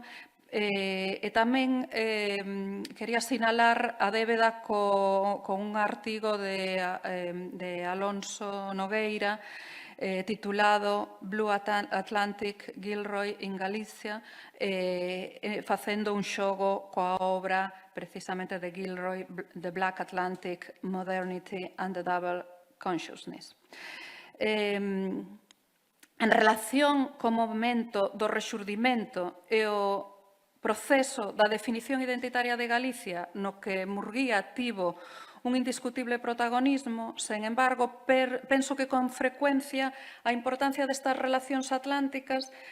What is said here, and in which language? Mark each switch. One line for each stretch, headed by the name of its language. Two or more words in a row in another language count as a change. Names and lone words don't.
Galician: E tamén quería sinalar a débeda con un artigo de Alonso Nogueira titulado Blue Atlantic Gilroy in Galicia, facendo un xogo coa obra precisamente de Gilroy, The Black Atlantic, Modernity and the Double Consciousness. En relación co movimento do rexurdimento e o proceso da definición identitaria de Galicia, no que Murguía tivo un indiscutible protagonismo, sen embargo, penso que con frecuencia a importancia destas relacións atlánticas